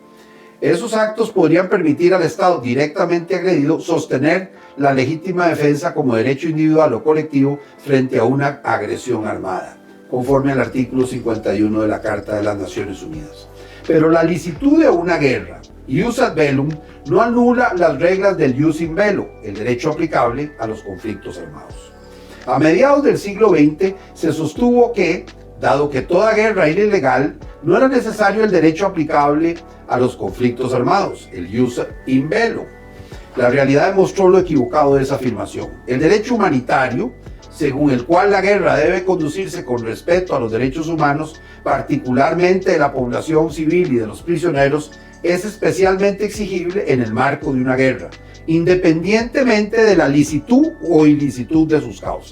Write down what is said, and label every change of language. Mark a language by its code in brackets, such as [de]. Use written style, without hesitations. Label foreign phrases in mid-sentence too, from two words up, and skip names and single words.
[es] Esos actos podrían permitir al estado directamente agredido sostener la legítima defensa como derecho individual o colectivo frente a una agresión armada, conforme al artículo 51 de la Carta de las Naciones Unidas. Pero la licitud de una guerra, [la] jus ad bellum, [es] no anula las reglas del [la] jus in bello, [es] el derecho aplicable a los conflictos armados. A mediados del siglo XX se sostuvo que, dado que toda guerra era ilegal, no era necesario el derecho aplicable a los conflictos armados, el [la] jus in bello. [es] La realidad demostró lo equivocado de esa afirmación. El derecho humanitario, según el cual la guerra debe conducirse con respeto a los derechos humanos, particularmente de la población civil y de los prisioneros, es especialmente exigible en el marco de una guerra, independientemente de la licitud o ilicitud de sus causas.